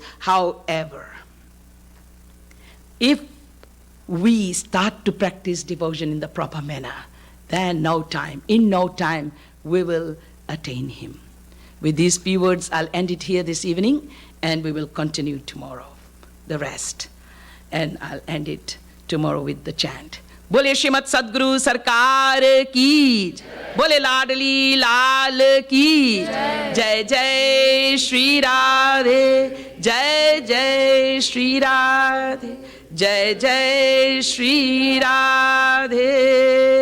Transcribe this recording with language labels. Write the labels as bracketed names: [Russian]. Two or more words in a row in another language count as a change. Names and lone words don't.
[English] However, if we start to practice devotion in the proper manner, then in no time, we will attain him. With these few words, I'll end it here this evening, and we will continue tomorrow, the rest. and I'll end it tomorrow with the chant. [Hindi] बोले श्रीमद सद्गुरु सरकार की, बोले लाडली लाल की, जय जय श्री राधे, जय जय श्री राधे, जय जय श्री राधे.